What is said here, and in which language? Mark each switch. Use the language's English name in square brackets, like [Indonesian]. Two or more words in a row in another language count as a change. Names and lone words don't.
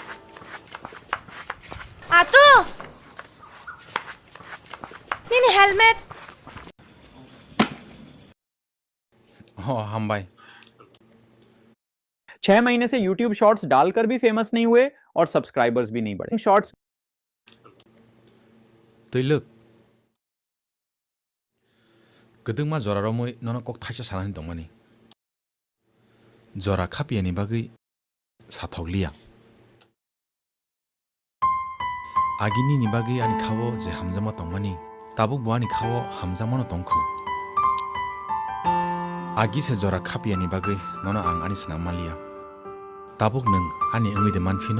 [Bodo] Atu! Nini helmet. हामबाय [Hindi] 6 महीने से YouTube शॉर्ट्स डालकर भी फेमस नहीं हुए और सब्सक्राइबर्स भी नहीं बढ़े। शॉर्ट्स [Bodo] दैलोक गदोंमा जरा रमै नन कक थाइसा सानानै दंमानि जरा खापियानि बागै साथौलिया आगिनि नि बागै आनि खावो जे हामजामा दंमानि ताबुक बुआनि खावो हामजामानो दंखौ आगि से जरा खापियानि बागै नन आं आनि सनामालिया ताबुक नों आनि ओंगैदे मानफिनो